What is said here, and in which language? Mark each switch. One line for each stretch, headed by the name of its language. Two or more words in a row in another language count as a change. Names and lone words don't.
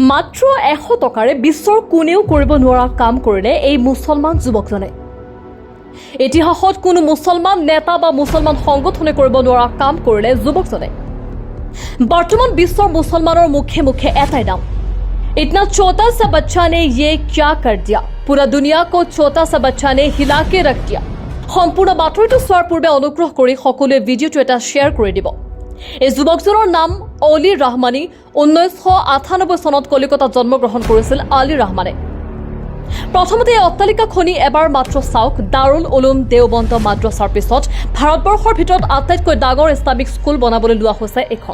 Assamese: মাত্ৰ 100 টকাৰে বিশ্বৰ কোনেও কৰিব নোৱাৰা কাম কৰিলে এই মুছলমান যুৱকজনে। ইতিহাসত কোনো মুছলমান নেতা বা মুছলমান সংগঠনে কৰিব নোৱাৰা কাম কৰিলে যুৱকজনে। বৰ্তমান বিশ্বৰ মুছলমানৰ মুখে মুখে এটাই নাম,
Hindi: इतना छोटा सा बच्चा ने ये क्या कर दिया, पूरा दुनिया को छोटा सा बच्चा ने हिला के रख दिया।
Assamese: সম্পূৰ্ণ বাতৰিটো চোৱাৰ পূৰ্বে অনুগ্ৰহ কৰি সকলোৱে ভিডিঅ'টো এটা শ্বেয়াৰ কৰি দিব। এই যুৱকজনৰ নাম অলি ৰহমানী। 1998 চনত কলিকতাত জন্মগ্ৰহণ কৰিছিল আলী ৰহমানে। প্ৰথমতে এই অট্টালিকা খনি এবাৰ মাত্ৰ চাওক। দাৰুল উলুম দেওবন্দ মাদ্ৰাছাৰ পিছত ভাৰতবৰ্ষৰ ভিতৰত আটাইতকৈ ডাঙৰ ইছলামিক স্কুল বনাবলৈ লোৱা হৈছে এইখন।